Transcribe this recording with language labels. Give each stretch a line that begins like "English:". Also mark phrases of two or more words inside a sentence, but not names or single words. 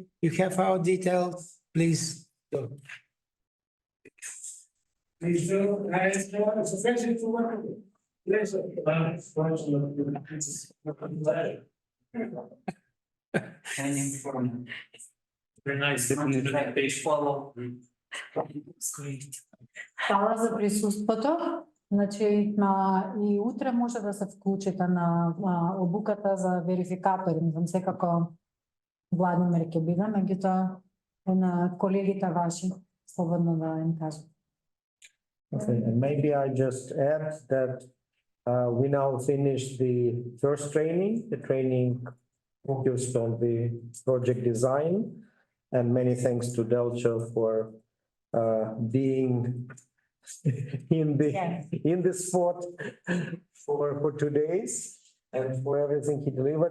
English: You have our details, please do. Please do, it's a pleasure to work with you. Pleasure. Very nice.
Macedonian: Hvala за присуството. Значи, и утре може да се вклучите на обуката за верификатори. Не знам секако Владимир ќе биде, меѓутоа на колегите ваши слободно да им кажат.
English: Okay, and maybe I just add that we now finished the first training. The training focused on the project design. And many thanks to Delcio for being in the spot for 2 days and for everything he delivered.